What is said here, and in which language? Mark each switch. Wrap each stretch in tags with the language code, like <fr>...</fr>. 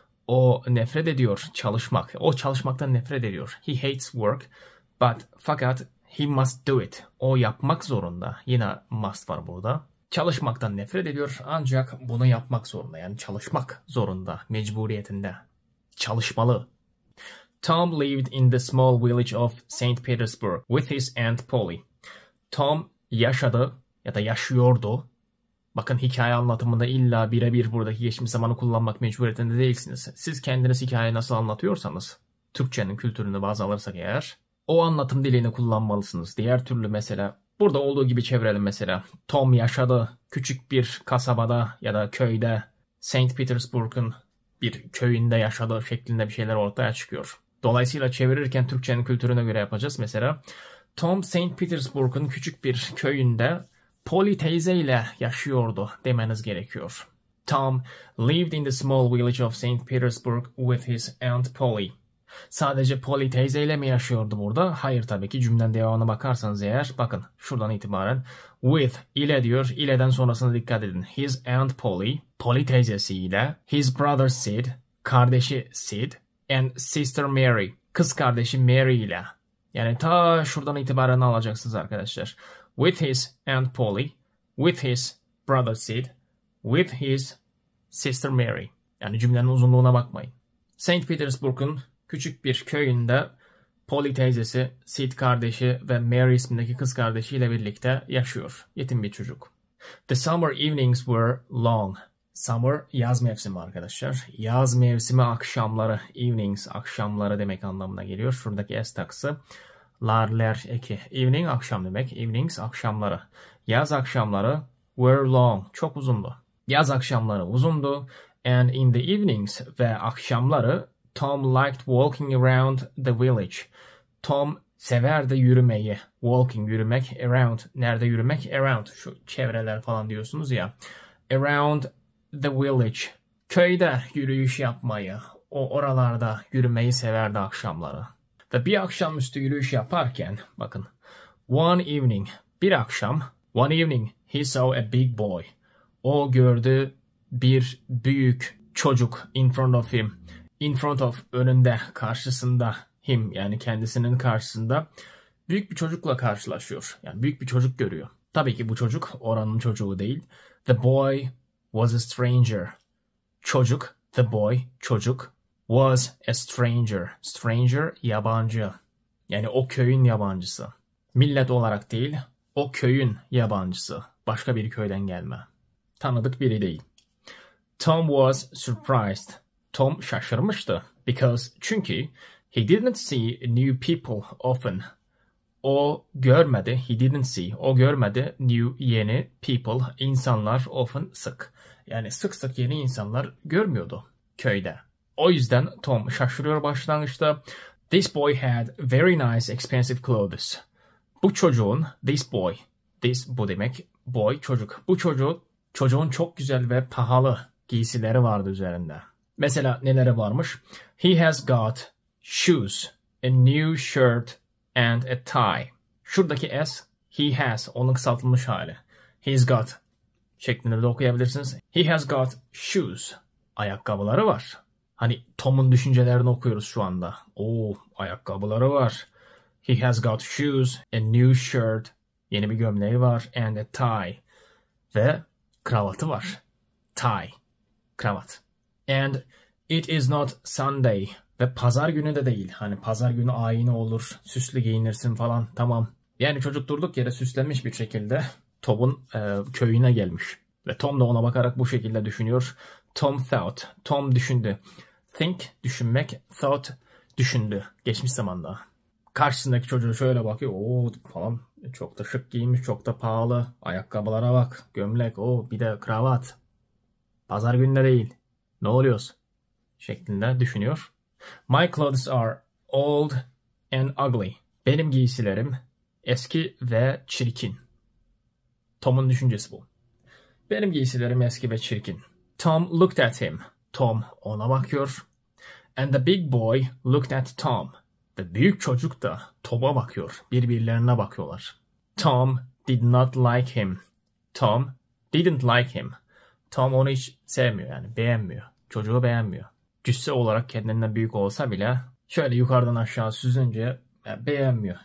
<tr>O nefret ediyor çalışmak. O çalışmaktan nefret ediyor.</tr> <en>He hates work.</en> <tr>Fakat</tr> <en>he must do it.</en> <tr>O yapmak zorunda. Yine must var burada. Çalışmaktan nefret ediyor ancak bunu yapmak zorunda. Yani çalışmak zorunda. Mecburiyetinde. Çalışmalı.</tr> <en>Tom lived in the small village of St. Petersburg with his Aunt Polly.</en> <tr>Tom yaşadı ya da yaşıyordu. Bakın hikaye anlatımında illa birebir buradaki geçmiş zamanı kullanmak mecburiyetinde değilsiniz. Siz kendiniz hikayeyi nasıl anlatıyorsanız, Türkçenin kültürünü baz alırsak eğer, o anlatım dilini kullanmalısınız. Diğer türlü mesela, burada olduğu gibi çevirelim mesela. Tom yaşadı küçük bir kasabada ya da köyde, St. Petersburg'un bir köyünde yaşadı şeklinde bir şeyler ortaya çıkıyor. Dolayısıyla çevirirken Türkçenin kültürüne göre yapacağız. Mesela Tom St. Petersburg'un küçük bir köyünde Polly teyze ile yaşıyordu demeniz gerekiyor.</tr> <en>Tom lived in the small village of St. Petersburg with his aunt Polly.</en> <tr>Sadece Polly teyzeyle mi yaşıyordu burada? Hayır tabii ki, cümlenin devamına bakarsanız eğer, bakın şuradan itibaren with ile diyor. İle'den sonrasına dikkat edin.</tr> <en>His aunt Polly,</en> <tr>Polly teyzesiyle,</tr> <en>his brother Sid,</en> <tr>kardeşi Sid,</tr> <en>and sister Mary,</en> <tr>kız kardeşi Mary ile. Yani ta şuradan itibaren alacaksınız arkadaşlar.</tr> <en>With his aunt Polly, with his brother Sid, with his sister Mary.</en> <tr>Yani cümlenin uzunluğuna bakmayın. St. Petersburg'un küçük bir köyünde Polly teyzesi, Sid kardeşi ve Mary ismindeki kız kardeşiyle birlikte yaşıyor. Yetim bir çocuk.</tr> <en>The summer evenings were long.</en> <tr>Summer yaz mevsimi arkadaşlar. Yaz mevsimi akşamları, evenings akşamları demek anlamına geliyor. Şuradaki s takısı lar eki. Evening akşam demek. Evenings akşamları. Yaz akşamları</tr> <en>were long.</en> <tr>Çok uzundu. Yaz akşamları uzundu.</tr> <en>And in the evenings</en> <tr>ve akşamları</tr> <en>Tom liked walking around the village.</en> <tr>Tom severdi yürümeyi. Walking yürümek. Around. Nerede yürümek? Around. Şu çevreler falan diyorsunuz ya.</tr> <en>Around the village.</en> <tr>Köyde yürüyüş yapmayı. O oralarda yürümeyi severdi akşamları. Ve bir akşamüstü yürüyüş yaparken bakın.</tr> <en>One evening.</en> <tr>Bir akşam.</tr> <en>One evening he saw a big boy.</en> <tr>O gördü bir büyük çocuk</tr> <en>in front of him.</en> <tr>In front of önünde, karşısında, him yani kendisinin karşısında büyük bir çocukla karşılaşıyor. Yani büyük bir çocuk görüyor. Tabii ki bu çocuk oranın çocuğu değil.</tr> <en>The boy was a stranger. Çocuk, the boy, çocuk, was a stranger.</en> <tr>Stranger, yabancı. Yani o köyün yabancısı. Millet olarak değil, o köyün yabancısı. Başka bir köyden gelme. Tanıdık biri değil.</tr> <en>Tom was surprised.</en> <tr>Tom şaşırmıştı. Çünkü</tr> <en>he didn't see new people often.</en> <tr>O görmedi,</tr> <en>he didn't see.</en> <tr>O görmedi yeni people, insanlar often sık. Yani sık sık yeni insanlar görmüyordu köyde. O yüzden Tom şaşırıyor başlangıçta.</tr> <en>This boy had very nice expensive clothes.</en> <tr>Bu çocuğun,</tr> <en>this boy,</en> <tr>this bu demek, boy çocuk. Bu çocuğun çok güzel ve pahalı giysileri vardı üzerinde. Mesela neleri varmış?</tr> <en>He has got shoes, a new shirt and a tie.</en> <tr>Şuradaki s,</tr> <en>he has,</en> <tr>onun kısaltılmış hali.</tr> <en>He's got</en> <tr>şeklinde de okuyabilirsiniz.</tr> <en>He has got shoes.</en> <tr>Ayakkabıları var. Hani Tom'un düşüncelerini okuyoruz şu anda. Ayakkabıları var.</tr> <en>He has got shoes, a new shirt,</en> <tr>yeni bir gömleği var,</tr> <en>and a tie.</en> <tr>Ve kravatı var. Tie, kravat.</tr> <en>And it is not Sunday.</en> <tr>Ve pazar günü de değil. Hani pazar günü ayini olur, süslü giyinirsin falan, tamam. Yani çocuk durduk yere süslenmiş bir şekilde Tom'un köyüne gelmiş. Ve Tom da ona bakarak bu şekilde düşünüyor.</tr> <en>Tom thought.</en> <tr>Tom düşündü. Think, düşünmek. Thought, düşündü. Geçmiş zamanda. Karşısındaki çocuğu şöyle bakıyor. Falan. Çok da şık giyinmiş, çok da pahalı. Ayakkabılara bak. Gömlek, bir de kravat. Pazar günü değil. Ne oluyoruz? Şeklinde düşünüyor.</tr> <en>My clothes are old and ugly.</en> <tr>Benim giysilerim eski ve çirkin. Tom'un düşüncesi bu. Benim giysilerim eski ve çirkin.</tr> <en>Tom looked at him.</en> <tr>Tom ona bakıyor.</tr> <en>And the big boy looked at Tom.</en> <tr>Ve büyük çocuk da Tom'a bakıyor. Birbirlerine bakıyorlar.</tr> <en>Tom did not like him. Tom didn't like him.</en> <tr>Tom onu hiç sevmiyor, yani beğenmiyor. Çocuğu beğenmiyor. Cüsse olarak kendinden büyük olsa bile şöyle yukarıdan aşağı süzünce beğenmiyor.</tr>